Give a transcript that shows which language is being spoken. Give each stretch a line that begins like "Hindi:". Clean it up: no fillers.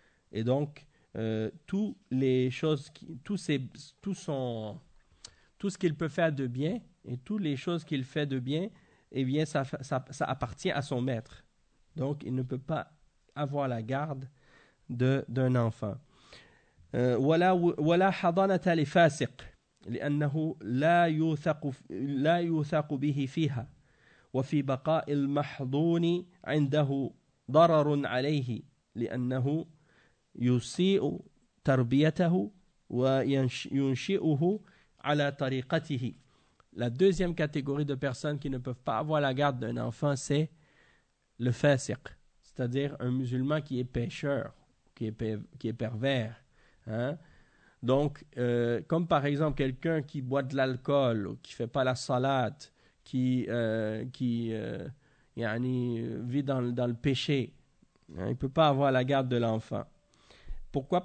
French: Et donc, toutes les choses, tout ce qu'il peut faire de bien et toutes les choses qu'il fait de bien, eh bien, ça appartient à son maître. Donc, il ne peut pas avoir la garde d'un enfant.
Arabic: Wala hadanata li fasiq. لأنه لا يوثق به فيها وفي بقاء المحضون عنده ضرر عليه لأنه يسيء تربيته وينشئه على طريقته.
French: La deuxième catégorie de personnes qui ne peuvent pas avoir la garde d'un enfant, c'est le fasiq, c'est-à-dire un musulman qui est pécheur, qui est pervers, hein. Donc, comme par exemple quelqu'un qui boit de l'alcool, ou qui ne fait pas la salate, vit dans le péché, hein, il ne peut pas avoir la garde de l'enfant. Pourquoi?